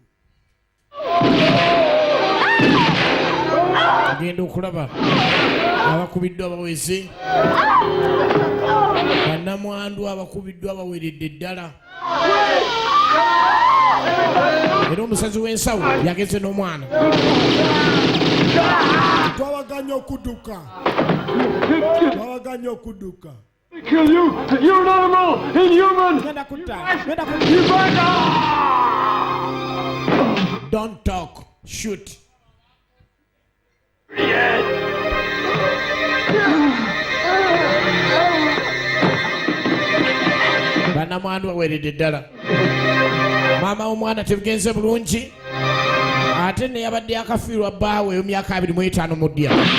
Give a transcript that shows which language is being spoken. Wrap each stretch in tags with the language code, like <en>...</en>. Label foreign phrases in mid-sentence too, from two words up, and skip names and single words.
<lg>genda okulaba abakubiddwa abaweze bannamwandu abakubiddwa abaweredde ddala era omusazi w'ensawo yageze n'omwana twawaganya okudduka</lg> <en>Kill you! You're an animal! Inhuman!</en> <lg>genda kutta</lg> <en>don't talk shoot</en> <lg>bannamwandu baweredde ddala maama w'omwana tebigenze bulungi ate neyabadde akafiirwa bbaawe emyaka 25 mu ddya</lg>